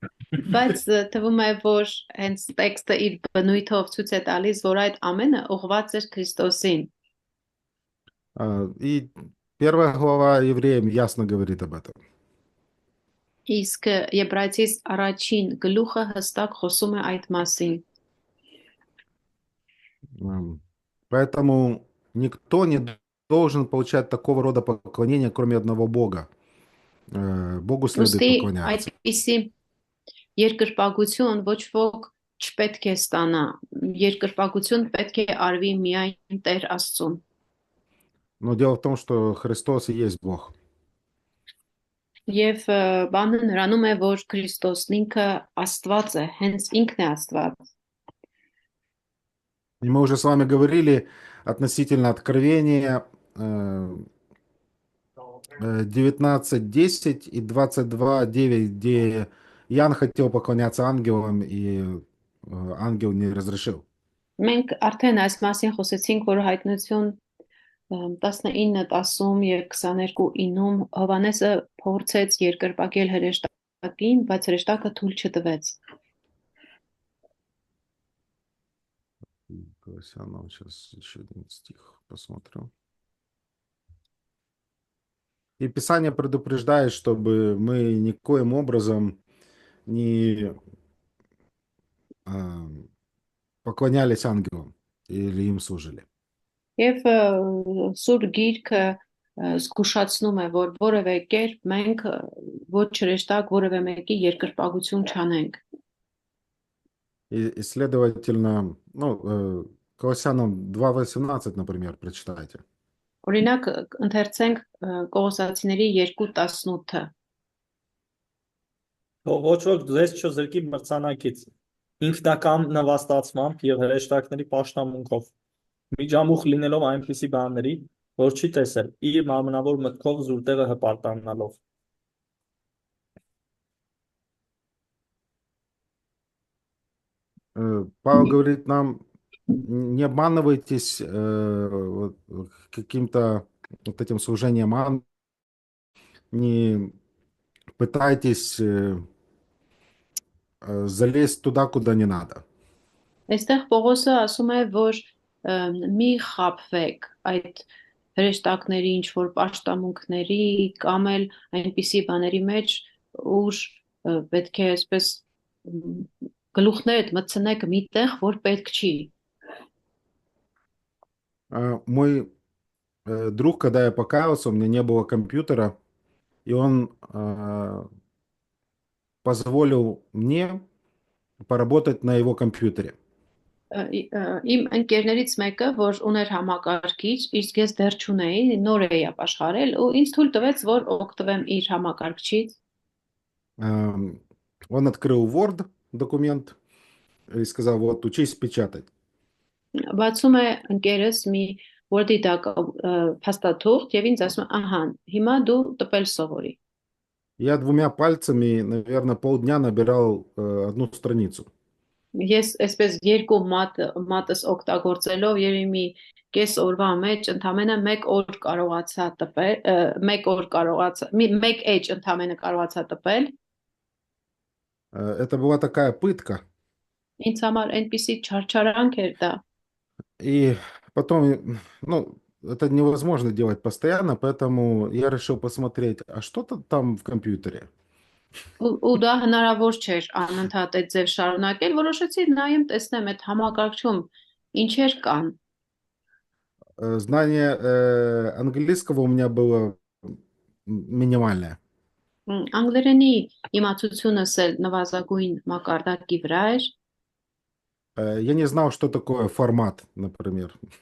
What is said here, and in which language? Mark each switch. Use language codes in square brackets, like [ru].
[hy] Բայց թվում է, որ հենց տեքստը իր բնույթով ցույց է տալիս, որ այդ ամենը ուղղված էր Քրիստոսին։ [ru] И первая глава Евреям ясно говорит об этом. [hy] Իսկ Եբրայեցիս առաջին գլուխը հստակ խոսում է այդ մասին։ [ru] Поэтому никто не должен получать такого рода поклонения, кроме одного Бога. Богу следует [hy] Ոստի [ru] поклоняться. [hy] այդպիսի երկրպագություն ոչ ոք չպետք է ստանա։ Երկրպագություն պետք է արվի միայն Տեր Աստծուն։ [ru] Но дело в том, что Христос и есть Бог. [hy] Եվ բանը նրանում է, որ Քրիստոսն ինքը Աստված է, հենց ինքն է Աստված։ [ru] И мы уже с вами говорили относительно Откровения 19:10 и 22:9, где Иоанн хотел поклоняться ангелам, и ангел не разрешил. [hy] Մենք արդեն այս մասին խոսեցինք, որ հայտնություն 19, 10 եւ 22:9-ում Հովանեսը փորձեց երկրպագել հրեշտակին, բայց հրեշտակը թույլ չտվեց։ [ru] Колоссянам, сейчас еще один стих посмотрю. И Писание предупреждает, чтобы мы никоим образом не поклонялись ангелам или им служили. [hy] Եվ սուր գիրքը զգուշացնում է, որ որևէ կերպ մենք ոչ հրեշտակ որևէ մեկի երկրպագություն չանենք։ [ru] И, следовательно, ну, Колоссянам 2:18, например, прочитайте. [hy] Օրինակ ընթերցենք Կողոսացիների 2:18-ը։ Թող ոչ ոք ձեզ չզրկի մրցանակից, ինքնակամ նվաստացմամբ եւ հրեշտակների պաշտամունքով, միջամուխ լինելով այնպիսի բաների, որ չի տեսել, իր մարմնավոր մտքով զուր տեղը հպարտանալով։ [ru] Павел говорит нам: не обманывайтесь вот каким-то вот этим служением ангелам, не пытайтесь залезть туда, куда не надо. [hy] Այստեղ Պողոսը ասում է, որ մի խաբվեք այդ հրեշտակների ինչ որ պաշտամունքների կամ էլ այնպիսի բաների մեջ, ուր պետք է այսպես գլուխներդ մտցնեք միտեղ, որ պետք չի։ [ru] Мой друг, когда я покаялся, у меня не было компьютера, и он позволил мне поработать на его компьютере. [hy] Իմ ընկերներից մեկը, որ ուներ համակարգիչ, իսկ ես դեռ չունեի, նոր էի ապաշխարել ու ինձ թույլ տվեց, որ օգտվեմ իր համակարգչից։ [ru] Он открыл Word документ и сказал: вот, учись печатать. [hy] Բացում է ընկերս մի Word-ի փաստաթուղթ եւ ինձ ասում է, ահա, հիմա դու տպել սովորի։ [ru] Я двумя пальцами, наверное, полдня набирал одну страницу. [hy] Ես այսպես երկու մատս օգտագործելով եւ մի կես օրվա մեջ ընդամենը 1 օր կարողացա տպել, 1 օր կարողացա, 1 էջ ընդամենը կարողացա տպել։ [ru] Это была такая пытка. [hy] Ինձ համար այնպիսի չարչարանք էր դա։ [ru] И потом, ну, это невозможно делать постоянно, поэтому я решил посмотреть, а что-то там в компьютере. [hy] Ու դա հնարավոր չէր անընդհատ այդ ձև շարունակել, որոշեցի նայեմ, տեսնեմ այդ համակարգչում ինչեր կան։ [ru] Знание английского у меня было минимальная. [hy] Անգլերենի իմացությունս էլ նվազագույն մակարդակի վրա էր։ [ru] Я не знал, что такое формат, например.